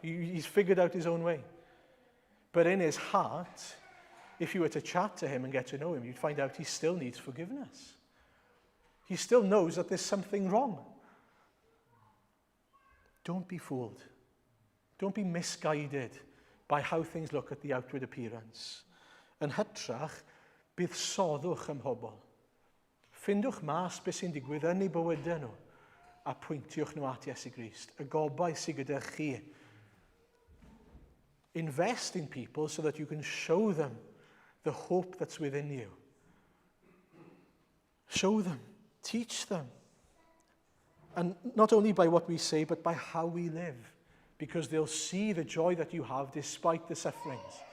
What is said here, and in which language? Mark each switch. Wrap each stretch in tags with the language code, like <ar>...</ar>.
<en>He's figured out his own way. But in his heart, if you were to chat to him and get to know him, you'd find out he still needs forgiveness. He still knows that there's something wrong. Don't be fooled. Don't be misguided by how things look at the outward appearance.</en> <cy>Yn hytrach, bydd soddwch ym mhobol. Ffindwch mas beth sy'n digwydd yn eu bywydau nhw a pwyntiwch nhw at Iesu Grist, y gobaith sydd gyda chi.</cy> <en>Invest in people so that you can show them the hope that's within you. Show them, teach them. And not only by what we say, but by how we live. Because they'll see the joy that you have despite the sufferings.</en>